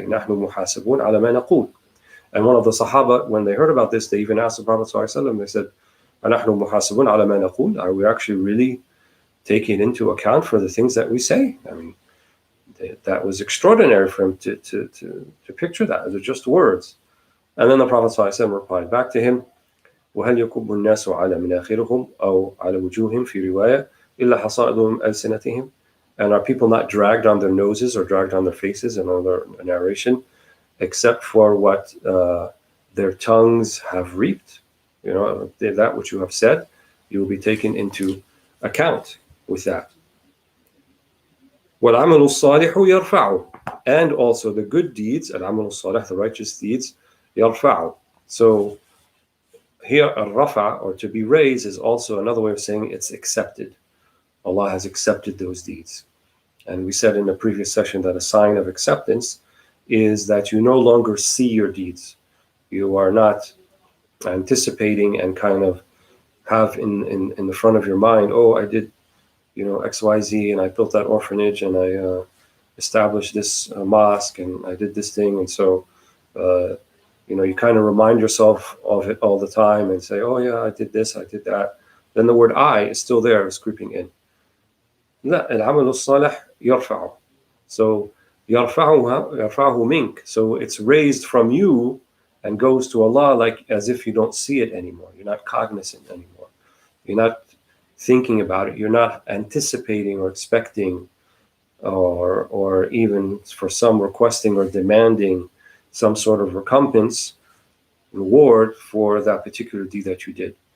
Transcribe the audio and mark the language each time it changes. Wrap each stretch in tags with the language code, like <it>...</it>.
<ar>نَحْنُ مُحَاسَبُونَ عَلَى مَا نَقُولُ.</ar> <en>And one of the Sahaba, when they heard about this, they even asked the Prophet ﷺ, they said,</en> <ar>أَنَحْنُ مُحَاسَبُونَ عَلَى مَا نَقُولُ.</ar> <en>Are we actually really taking into account for the things that we say? I mean, that was extraordinary for him to picture that. They're just words. And then the Prophet ﷺ replied back to him,</en> <ar>وَهَلْ يَكُبُّ النَّاسُ عَلَى مَنَاخِرِهِمْ أَوْ عَلَى وُجُوهِهِمْ فِي رِوَايَةٍ إِلَّا حَصَائِدُ أَلْسِنَتِهِمْ.</ar> <en>And are people not dragged on their noses or dragged on their faces in other narration, except for what their tongues have reaped? You know, that which you have said, you will be taken into account with that.</en> <ar>وَالْعَمَلُ الصَّالِحُ يَرْفَعُ.</ar> <en>And also the good deeds, al-amal al-salih, the righteous deeds,</en> <ar>يَرْفَعُ.</ar> <en>So here, al-rafa, or to be raised, is also another way of saying it's accepted. Allah has accepted those deeds. And we said in the previous session that a sign of acceptance is that you no longer see your deeds. You are not anticipating and kind of have in the front of your mind, oh, I did, XYZ, and I built that orphanage, and I established this mosque, and I did this thing. And so, you kind of remind yourself of it all the time and say, oh yeah, I did this, I did that. Then the word I is still there, is creeping in.</en> <ar>لا العمل الصالح يرفعه. So يرفعه منك.</ar> <en>So it's raised from you and goes to Allah, like as if you don't see it anymore. You're not cognizant anymore. You're not thinking about it. You're not anticipating or expecting, or even for some requesting or demanding some sort of recompense, reward for that particular deed that you did.</en>